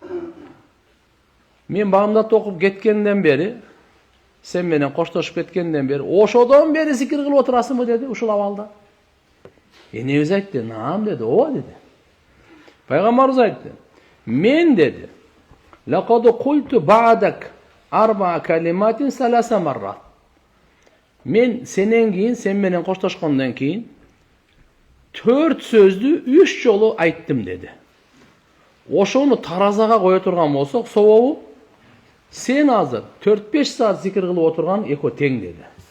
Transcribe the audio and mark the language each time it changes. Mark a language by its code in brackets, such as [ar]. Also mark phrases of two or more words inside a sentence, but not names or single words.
[ky] Мен багымдат окуп кеткенден бери, сен менен коштошуп кеткенден бери, ошодон бери зикир кылып отурасыңбы деди, ушул абалда. Энебиз айтты, "Наам" деди, "Ооба" деди. Пайгамбарыбыз айтты, "Мен" деди, [ar] "لقد قلت بعدك أربع كلمات ثلاث مرات." [ky] Мен сенен кийин, сен менен коштошкондон кийин 4 сөздү 3 жолу айттым деди. Ошону таразага кое турган болсок, собобу сен азыр 4-5 саат зикир кылып отурган экөө тең деди.